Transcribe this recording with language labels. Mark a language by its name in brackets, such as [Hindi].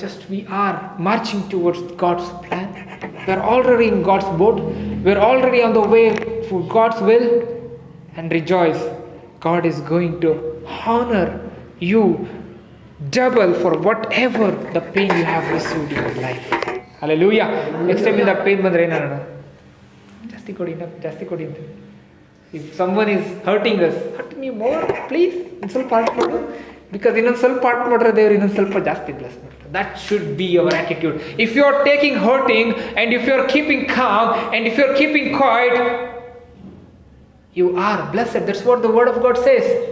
[English] Just we are marching towards God's plan. We are already in God's boat. We are already on the way for God's will. And rejoice. God is going to honor you double for whatever the pain you have received in your life. Hallelujah. Next time in the pain [Kannada] ಬಂದ್ರೆ ಏನಣ್ಣ, ಜಾಸ್ತಿ ಕೊಡಿ ಅಂತ. [English] If someone is hurting us, hurt me more please, [Kannada] ಇನ್ನೊಂದು ಸ್ವಲ್ಪ part ಮಾಡು, because ಇನ್ನೊಂದು ಸ್ವಲ್ಪ ಪಾರ್ಟ್ ಮಾಡಿದ್ರೆ ದೇವರು ಇನ್ನೊಂದು ಸ್ವಲ್ಪ ಜಾಸ್ತಿ ಬ್ಲೆಸ್ ಮಾಡ್ತಾರೆ. [English] That should be our attitude. If you are taking hurting and if you are keeping calm and if you are keeping quiet, you are blessed. That's what the word of God says.